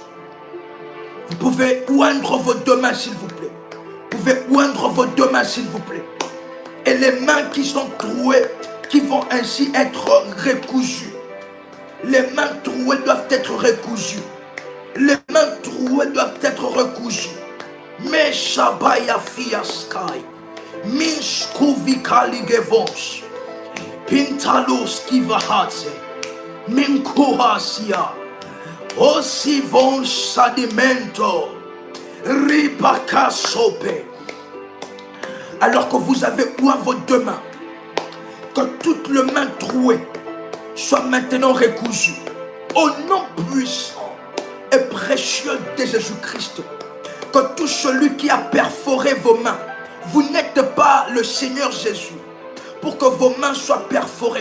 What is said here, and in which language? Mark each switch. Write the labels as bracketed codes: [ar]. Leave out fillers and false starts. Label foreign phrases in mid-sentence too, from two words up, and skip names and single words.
[fr] Vous pouvez oindre vos 2 mains s'il vous plaît. Vous pouvez oindre vos deux mains, s'il vous plaît. Et les mains qui sont trouées, qui vont ainsi être recousues. Les mains trouées doivent être recousues. Les mains trouées doivent être recousues. Mais Shabaya Fiaskai. Mishkuvikali Gevos. Pintalos Kivahatse. Minkuhasia. Osivon Sadimento. Ribaka Sope. Alors que vous avez oint vos deux mains, que toutes les mains trouées soient maintenant recousues. Au nom puissant et précieux de Jésus-Christ, que tout celui qui a perforé vos mains, vous n'êtes pas le Seigneur Jésus pour que vos mains soient perforées.